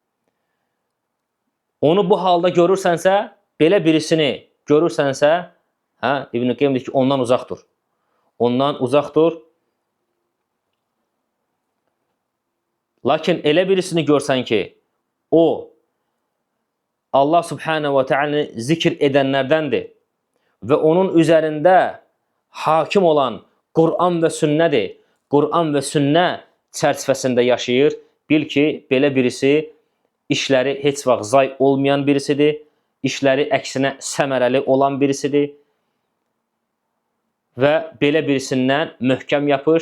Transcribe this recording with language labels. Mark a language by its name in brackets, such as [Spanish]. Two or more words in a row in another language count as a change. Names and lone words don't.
[Azerbaijani] Onu bu halda görürsənsə, belə birisini görürsənsə, İbn Qeym deyir ki, ondan uzaq dur. Ondan uzaq dur. Lakin elə birisini görsən ki, o [Arabic] الله سبحانه وتعالى [Azerbaijani] zikr edənlərdəndir və onun üzərində hakim olan Quran və sünnədir. Quran və sünnə çərçivəsində yaşayır. Bil ki, belə birisi işləri heç vaxt zay olmayan birisidir. İşləri əksinə səmərəli olan birisidir. Və belə birisindən möhkəm yapış.